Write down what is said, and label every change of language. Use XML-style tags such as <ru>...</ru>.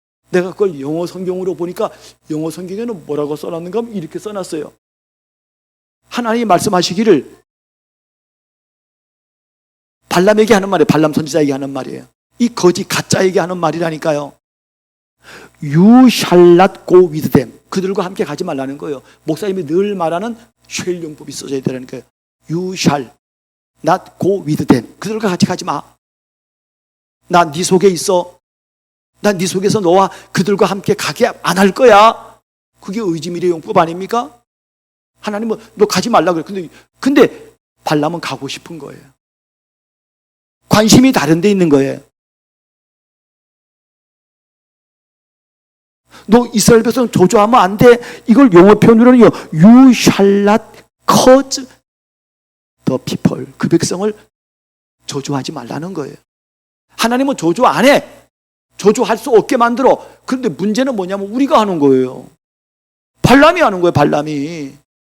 <ko>내가 그걸 영어 성경으로 보니까 영어 성경에는 뭐라고 써놨는가 하면 이렇게 써놨어요. 하나님이 말씀하시기를, 발람에게 하는 말이에요. 발람 선지자에게 하는 말이에요. 이 거짓 가짜에게 하는 말이라니까요.</ko> <en>You shall not go with them.</en> <ko>그들과 함께 가지 말라는 거예요. 목사님이 늘 말하는 쉘용법이 써져 있다니까요.</ko> <en>You shall not go with them.</en> <ko>그들과 같이 가지 마. 나 네 속에 있어. 난 네 속에서 너와 그들과 함께 가게 안 할 거야. 그게 의지미래 용법 아닙니까? 하나님은 너 가지 말라 그래. 근데 발람은 가고 싶은 거예요. 관심이 다른 데 있는 거예요. 너 이스라엘 백성 저주하면 안 돼. 이걸 영어 표현으로는요,</ko> <en>You shall not cause the people.</en> <ko>그 백성을 저주하지 말라는 거예요. 하나님은 저주 안 해. 저주할 수 없게 만들어. 그런데 문제는 뭐냐면 우리가 하는 거예요. 발람이 하는 거예요. 발람이.</ko>